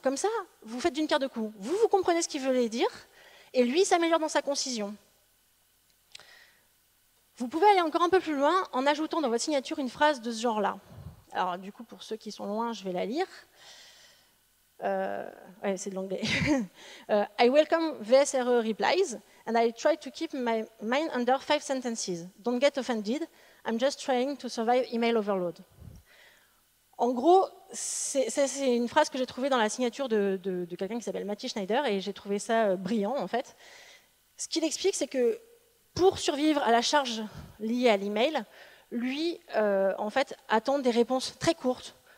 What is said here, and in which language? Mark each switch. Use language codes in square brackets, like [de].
[fr] Comme ça, vous faites d'une pierre deux coups. Vous comprenez ce qu'il veut dire, et lui s'améliore dans sa concision. Vous pouvez aller encore un peu plus loin en ajoutant dans votre signature une phrase de ce genre-là. Alors, du coup, pour ceux qui sont loin, je vais la lire. Ouais, c'est de l'anglais. [en] I welcome VSRE replies, and I try to keep my mind under 5 sentences. Don't get offended. I'm just trying to survive email overload. [fr] En gros, c'est une phrase que j'ai trouvée dans la signature de quelqu'un qui s'appelle Mathieu Schneider, et j'ai trouvé ça brillant, en fait. Ce qu'il explique, c'est que pour survivre à la charge liée à l'email, lui, en fait, attend des réponses très courtes.